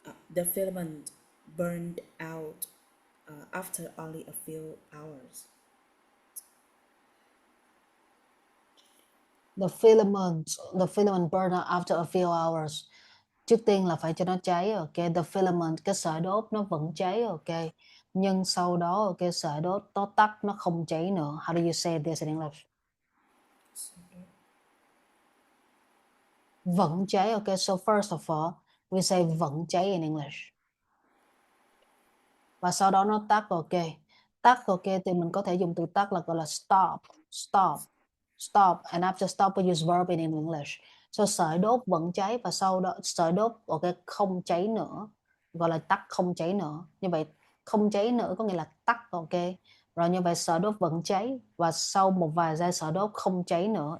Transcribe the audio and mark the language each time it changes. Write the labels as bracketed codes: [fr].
[en] The filament burned out after only a few hours. The filament burn out after a few hours. [vi] Trước tiên là phải cho nó cháy, ok. The filament, cái sợi đốt nó vẫn cháy, ok. Nhưng sau đó, ok, sợi đốt nó tắt, nó không cháy nữa. [en] How do you say this in English? [vi] Vẫn cháy, [en] ok. So first of all, we say vẫn cháy in English. [vi] Và sau đó nó tắt, ok. Tắt, ok, thì mình có thể dùng từ tắt là gọi là stop, stop, stop. [en] And after stop, we use verb in English. [vi] So sợi đốt vẫn cháy và sau đó sợi đốt, ok, không cháy nữa. Gọi là tắt không cháy nữa. Như vậy không cháy nữa có nghĩa là tắt, ok. Rồi như vậy sợi đốt vẫn cháy và sau một vài giây sợi đốt không cháy nữa.